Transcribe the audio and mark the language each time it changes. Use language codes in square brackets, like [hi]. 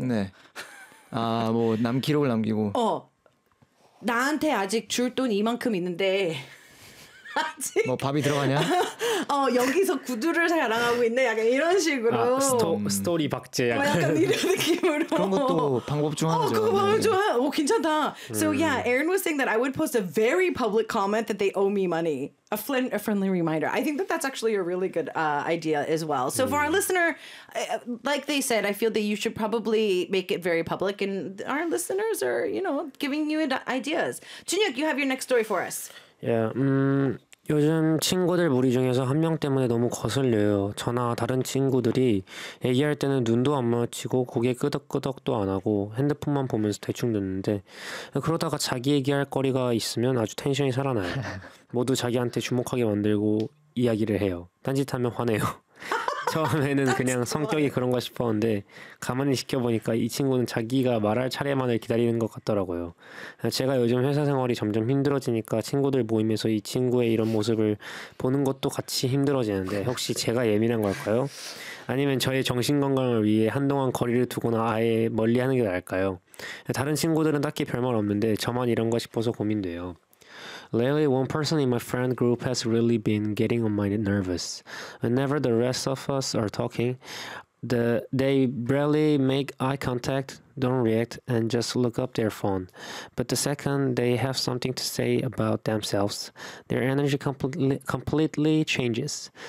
[ko] 네. 아, 뭐 남 기록을 남기고. 나한테 아직 줄 돈 이만큼 있는데. 아직 뭐 밥이 들어가냐? 여기서 구두를 자랑하고 있네. 약간 이런 식으로. 스토리 박제 약간 이런 느낌으로. 그런 것도 방법 중 하나죠. 그거 방법 중 하나. 괜찮다. [en] So yeah, Aaron was saying that I would post a very public comment that they owe me money. A friendly reminder. I think that that's actually a really good idea as well. So for our listener, like they said, I feel that you should probably make it very public. And our listeners are, you know, giving you ideas. Junhyuk, you have your next story for us. [ko] Yeah, 요즘 친구들 무리 중에서 한 명 때문에 너무 거슬려요. 저나 다른 친구들이 얘기할 때는 눈도 안 마주치고 고개 끄덕끄덕도 안 하고 핸드폰만 보면서 대충 듣는데 그러다가 자기 얘기할 거리가 있으면 아주 텐션이 살아나요. 모두 자기한테 주목하게 만들고 이야기를 해요. 딴짓하면 화내요. 처음에는 그냥 성격이 그런가 싶었는데 가만히 지켜보니까 이 친구는 자기가 말할 차례만을 기다리는 것 같더라고요. 제가 요즘 회사 생활이 점점 힘들어지니까 친구들 모임에서 이 친구의 이런 모습을 보는 것도 같이 힘들어지는데 혹시 제가 예민한 걸까요? 아니면 저의 정신건강을 위해 한동안 거리를 두거나 아예 멀리하는 게 나을까요? 다른 친구들은 딱히 별말 없는데 저만 이런 거 싶어서 고민돼요. [en] Lately, one person in my friend group has really been getting on my nerves. Whenever the rest of us are talking, they barely make eye contact, don't react, and just look up their phone. But the second they have something to say about themselves, their energy completely changes.